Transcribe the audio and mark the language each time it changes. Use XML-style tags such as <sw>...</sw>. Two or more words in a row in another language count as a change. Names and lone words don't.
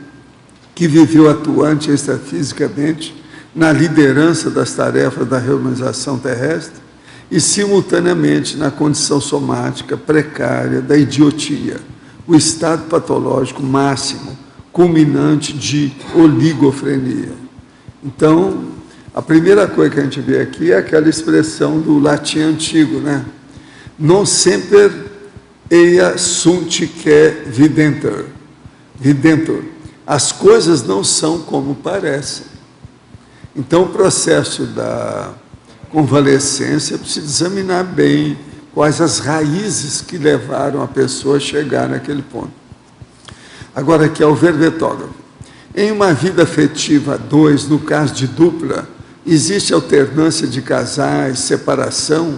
<pt>que viveu atuante extrafisicamente na liderança das tarefas da reurbanização terrestre, e, simultaneamente, na condição somática precária da idiotia, o estado patológico máximo, culminante de oligofrenia. Então, a primeira coisa que a gente vê aqui é aquela expressão do latim antigo, né?</pt> <la>Non semper ea sunt que videntur.</la> <pt>Videntur. As coisas não são como parecem. Então, o processo da convalescência precisa examinar bem quais as raízes que levaram a pessoa a chegar naquele ponto. Agora, aqui é o verbetógrafo. Em uma vida afetiva a 2, no caso de dupla, existe alternância de casais, separação.</pt>